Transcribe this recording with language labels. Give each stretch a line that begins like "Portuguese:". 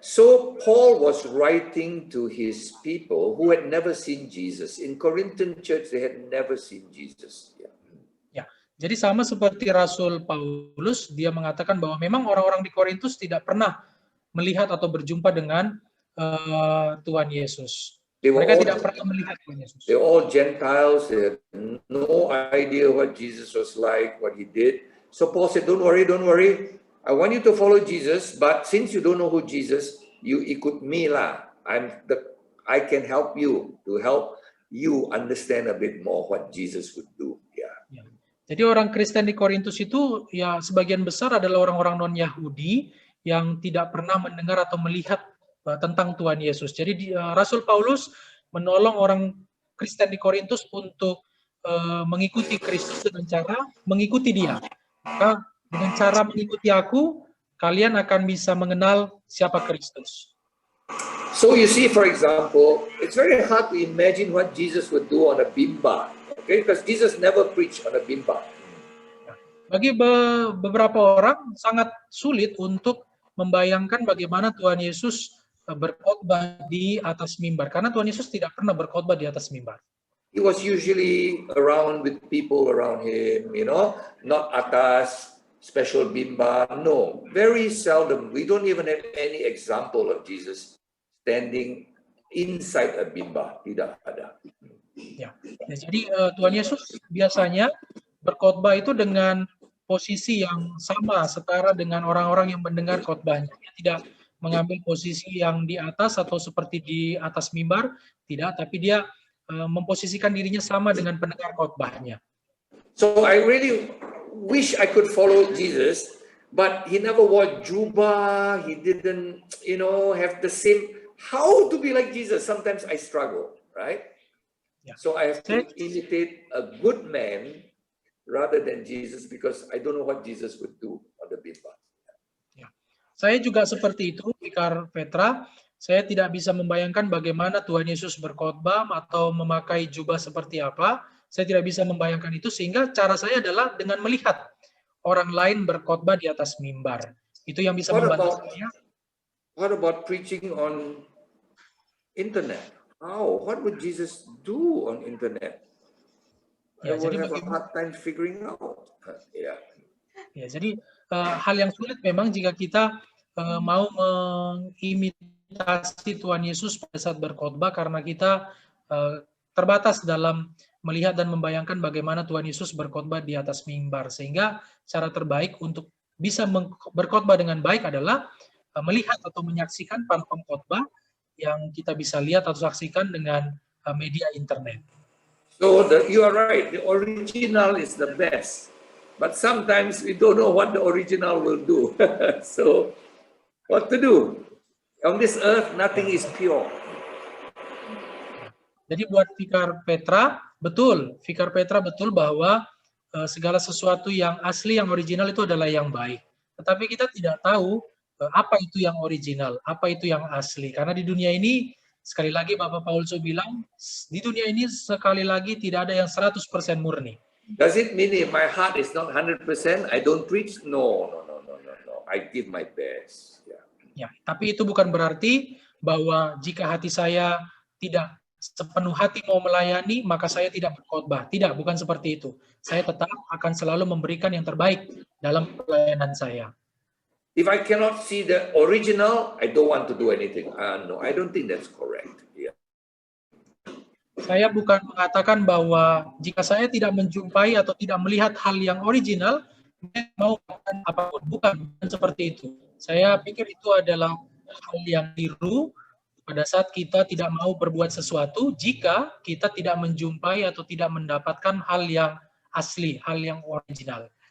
English: So Paul was writing to his people who had never seen Jesus. In Corinthian church, they had never seen Jesus. Yeah.
Indonesian: Ya, jadi sama seperti Rasul Paulus, dia mengatakan bahwa memang orang-orang di Korintus tidak pernah melihat atau berjumpa dengan Tuhan Yesus. Mereka tidak pernah melihat Tuhan Yesus.
English: They're all Gentiles. They had no idea what Jesus was like, what he did. So Paul said, don't worry, don't worry. I want you to follow Jesus, but since you don't know who Jesus, you ikut me lah. I can help you to help you understand a bit more what Jesus would do. Yeah.
Indonesian: Ya. Jadi orang Kristen di Korintus itu ya sebagian besar adalah orang-orang non-Yahudi yang tidak pernah mendengar atau melihat tentang Tuhan Yesus. Jadi Rasul Paulus menolong orang Kristen di Korintus untuk mengikuti Kristus dengan cara mengikuti dia. Maka dengan cara mengikuti aku, kalian akan bisa mengenal siapa Kristus.
English: So you see, for example, it's very hard to imagine what Jesus would do on a bimba, okay? Because Jesus never preached on a bimba.
Indonesian: Bagi beberapa orang sangat sulit untuk membayangkan bagaimana Tuhan Yesus berkhotbah di atas mimbar, karena Tuhan Yesus tidak pernah berkhotbah di atas mimbar.
English: He was usually around with people around him, you know, not atas special bimba, no, very seldom. We don't even have any example of Jesus standing inside a bimba,
Indonesian: tidak ada. Ya, jadi Tuhan Yesus biasanya berkhotbah itu dengan posisi yang sama, setara dengan orang-orang yang mendengar khotbahnya. Dia tidak mengambil posisi yang di atas atau seperti di atas mimbar, tidak, tapi dia memposisikan dirinya sama dengan pendengar khotbahnya.
English: So I really wish I could follow Jesus, but he never wore jubah. He didn't, you know, have the same. How to be like Jesus? Sometimes I struggle, right? Yeah. So I have to imitate a good man rather than Jesus because I don't know what Jesus would do on the bimba.
Indonesian: Ya. Saya juga seperti itu, Vikar Petra. Saya tidak bisa membayangkan bagaimana Tuhan Yesus berkhotbah atau memakai jubah seperti apa. Saya tidak bisa membayangkan itu, sehingga cara saya adalah dengan melihat orang lain berkhotbah di atas mimbar. Itu yang bisa membantu saya.
English: what about preaching on internet? How? What would Jesus do on internet? I would have a hard time figuring out. Yeah.
Indonesian: Ya, jadi hal yang sulit memang jika kita mau mengimitasi Tuhan Yesus pada saat berkhotbah karena kita terbatas dalam melihat dan membayangkan bagaimana Tuhan Yesus berkhotbah di atas mimbar. Sehingga cara terbaik untuk bisa berkhotbah dengan baik adalah melihat atau menyaksikan para pengkhotbah yang kita bisa lihat atau saksikan dengan media internet.
English: So you are right, the original is the best. But sometimes we don't know what the original will do. So what to do? On this earth, nothing is pure.
Indonesian: Jadi buat Vikar Petra, betul bahwa segala sesuatu yang asli, yang original itu adalah yang baik. Tetapi kita tidak tahu apa itu yang original, apa itu yang asli. Karena di dunia ini, sekali lagi Bapak Paulus bilang, di dunia ini sekali lagi tidak ada yang 100% murni.
English: Does it mean if my heart is not 100%, I don't preach? No. I give my best.
Indonesian: Ya, tapi itu bukan berarti bahwa jika hati saya tidak sepenuh hati mau melayani, maka saya tidak berkhotbah. Tidak, bukan seperti itu. Saya tetap akan selalu memberikan yang terbaik dalam pelayanan saya.
English: If I cannot see the original, I don't want to do anything. No, I don't think that's correct. Yeah.
Indonesian: Saya bukan mengatakan bahwa jika saya tidak menjumpai atau tidak melihat hal yang original, saya mau melakukan apapun. Bukan seperti itu. Saya pikir itu adalah hal yang keliru pada saat kita tidak mau berbuat sesuatu jika kita tidak menjumpai atau tidak mendapatkan hal yang asli, hal yang original.